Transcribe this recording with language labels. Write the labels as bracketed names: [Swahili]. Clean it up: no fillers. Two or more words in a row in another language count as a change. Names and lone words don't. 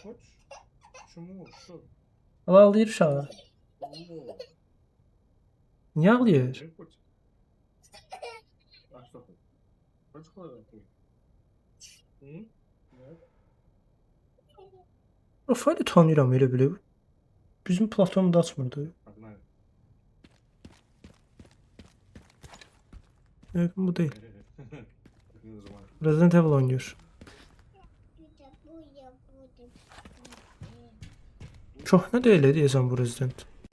[Azerbaijani] Ağlayır uşağı. Niyə ağlayır? Rafayla tanıyıram elə bilir. Bizim platformda açmırdı. [Turkish] Yok bu değil. Resident Evil oynuyor. Çok ne değil diyesen bu Resident.